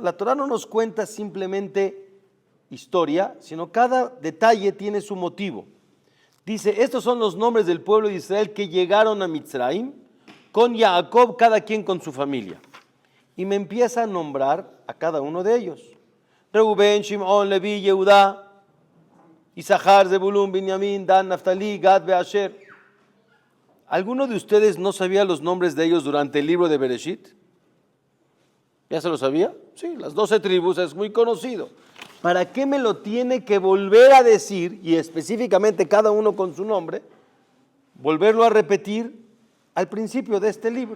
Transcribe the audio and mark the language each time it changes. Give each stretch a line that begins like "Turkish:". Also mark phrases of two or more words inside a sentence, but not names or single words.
Spanish: La Torah no nos cuenta simplemente historia, sino cada detalle tiene su motivo. Dice, estos son los nombres del pueblo de Israel que llegaron a Mitzrayim, con Jacob, cada quien con su familia. Y me empieza a nombrar a cada uno de ellos. Reubén, Shimón, Leví, Yehudá, Isachar, Zebulún, Binyamin, Dan, Naftali, Gad, Beasher. ¿Alguno de ustedes no sabía los nombres de ellos durante el libro de Bereshit? ¿Ya se lo sabía? Sí, las 12 tribus, es muy conocido. ¿Para qué me lo tiene que volver a decir, y específicamente cada uno con su nombre, volverlo a repetir al principio de este libro?